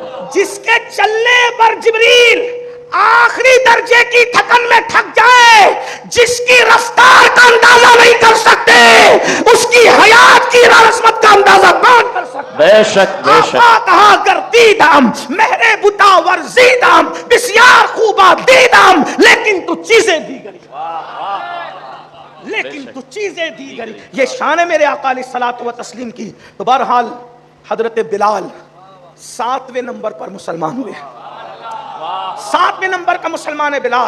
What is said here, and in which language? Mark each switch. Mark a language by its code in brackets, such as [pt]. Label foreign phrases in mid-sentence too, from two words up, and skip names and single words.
[ur] جس کے چلنے پر جبریل آخری درجے کی تھکن میں تھک جائے, جس کی رفتار کا اندازہ نہیں کر سکتے, اس کی حیات کی عظمت کا اندازہ کون کر سکتا. بے شک بے شک. [fa] آقا کہا کر دیدم مہرے بتا ورزیدم, بسیار خوبا دیدم, [ur] لیکن تو چیزیں دی گئی, لیکن تو چیزیں دی گئی. یہ شان ہے میرے آقا علیہ الصلوۃ والتسلیم کی. تو بہرحال حضرت بلال 7ویں نمبر پر مسلمان ہوئے, 7ویں نمبر کا مسلمان ہے بلال.